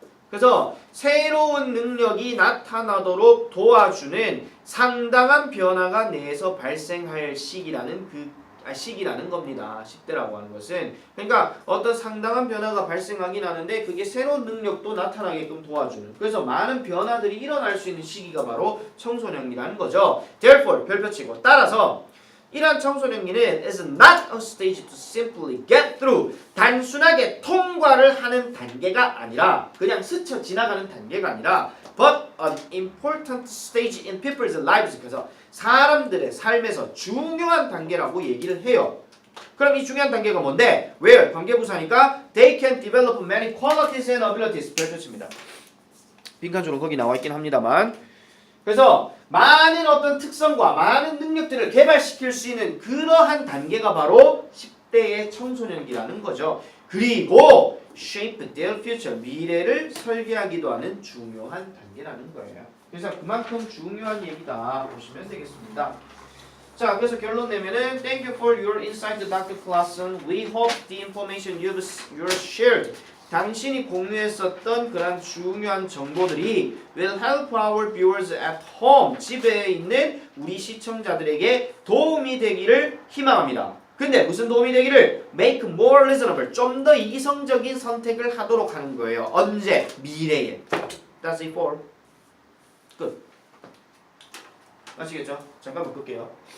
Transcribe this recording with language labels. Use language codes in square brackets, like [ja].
[ko] 그래서 새로운 능력이 나타나도록 도와주는 상당한 변화가 뇌에서 발생할 시기라는 겁니다. 10대라고 하는 것은. 그러니까 어떤 상당한 변화가 발생하긴 하는데 그게 새로운 능력도 나타나게끔 도와주는. 그래서 많은 변화들이 일어날 수 있는 시기가 바로 청소년기라는 거죠. [en] Therefore, [ko] 별표치고 따라서 이러한 청소년기는 [en] is not a stage to simply get through. [ko] 단순하게 통과를 하는 단계가 아니라 그냥 스쳐 지나가는 단계가 아니라 [en] but an important stage in people's lives. [ko] 그래서 사람들의 삶에서 중요한 단계라고 얘기를 해요. 그럼 이 중요한 단계가 뭔데? [en] where? [ko] 관계부사니까 [en] they can develop many qualities and abilities. [ko] 별표치입니다. 빈칸줄은 거기 나와 있긴 합니다만 그래서 많은 어떤 특성과 많은 능력들을 개발시킬 수 있는 그러한 단계가 바로 10대의 청소년기라는 거죠. 그리고 [en] shape their future, [ko] 미래를 설계하기도 하는 중요한 단계라는 거예요. 그래서 그만큼 중요한 얘기다 보시면 되겠습니다. 자, 그래서 결론 내면은 [en] Thank you for your insight, Dr. Clausen. We hope the information you've shared [ko] 당신이 공유했었던 그런 중요한 정보들이 [en] will help our viewers at home. [ko] 집에 있는 우리 시청자들에게 도움이 되기를 희망합니다. 근데 무슨 도움이 되기를? [en] Make more reasonable. [ko] 좀 더 이성적인 선택을 하도록 하는 거예요. 언제? 미래에. [en] That's it for. [ko] 끝. 아시겠죠? 잠깐만 끌게요.